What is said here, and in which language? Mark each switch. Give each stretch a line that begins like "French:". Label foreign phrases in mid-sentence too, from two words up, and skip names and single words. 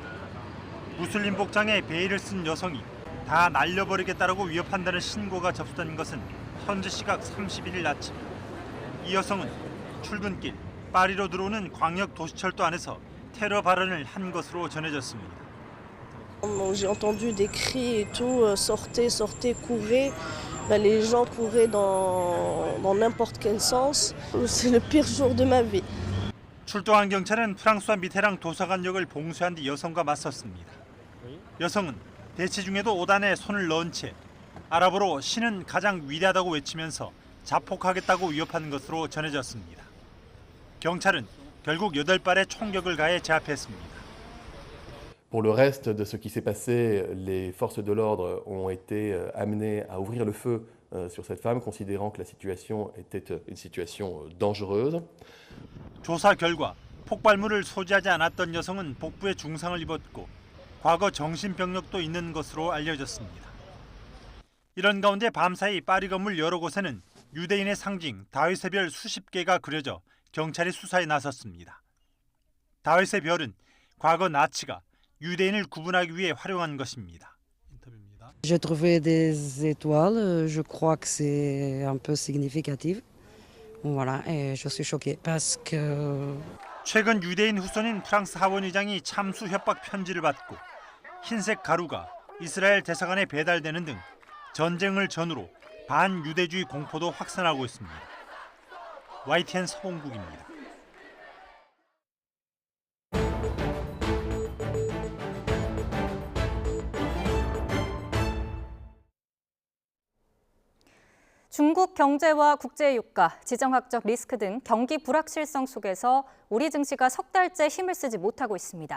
Korean: 무슬림 복장에 베일을 쓴 여성이 다 날려버리겠다라고 위협한다는 신고가 접수된 것은 현지 시각 31일 아침. 이 여성은 출근길 파리로 들어오는 광역 도시철도 안에서 테러 발언을 한 것으로 전해졌습니다.
French: J'ai entendu des cris et tout, sortez, sortez, courez. Les gens couraient dans n'importe quel sens. C'est le pire jour de ma vie.
Korean: 출동한 경찰은 프랑스와 미테랑 도서관역을 봉쇄한 뒤 여성과 맞섰습니다. 여성은 대치 중에도 오단에 손을 넣은 채 아랍어로 신은 가장 위대하다고 외치면서 자폭하겠다고 위협한 것으로 전해졌습니다. 경찰은 결국 8발의 총격을 가해 제압했습니다.
French: Pour le reste de ce qui s'est passé, les forces de l'ordre ont été amenées à ouvrir le feu sur cette femme, considérant que la situation était une situation dangereuse.
Korean: 조사 결과 폭발물을 소지하지 않았던 여성은 복부에 중상을 입었고 과거 정신병력도 있는 것으로 알려졌습니다. 이런 가운데 밤사이 파리 건물 여러 곳에는 유대인의 상징 다윗의 별 수십 개가 그려져 경찰이 수사에 나섰습니다. 다윗의 별은 과거 나치가 유대인을 구분하기 위해 활용한 것입니다.
French: J'ai trouvé des étoiles, je crois que c'est un peu significatif. Voilà, et je suis choquée parce que
Korean: 최근 유대인 후손인 프랑스 하원 의장이 참수 협박 편지를 받고 흰색 가루가 이스라엘 대사관에 배달되는 등 전쟁을 전후로 반유대주의 공포도 확산하고 있습니다. YTN 서봉국입니다. 중국 경제와 국제유가, 지정학적 리스크 등 경기 불확실성 속에서 우리 증시가 석 달째 힘을 쓰지 못하고 있습니다.